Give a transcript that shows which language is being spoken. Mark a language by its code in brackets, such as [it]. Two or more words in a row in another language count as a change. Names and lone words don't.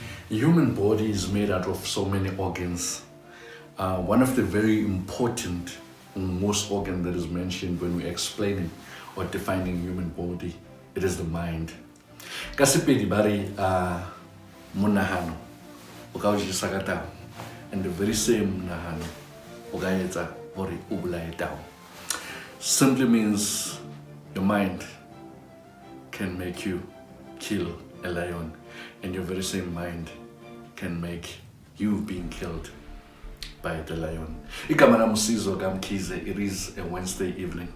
[en] Human body is made out of so many organs. One of the very important, most organ that is mentioned when we're explaining or defining human body, it is the mind. [nso] Ka Sepedi ba re monahano o ka o jesa ka tao, [en] and the very same [nso] monahano o ka etsa hore o bolaye tao. [en] Simply means your mind can make you kill a lion, and your very same mind can make you being killed by the lion. [zu] Igama lami uSizwe kaMkhize. [en] It is a Wednesday evening.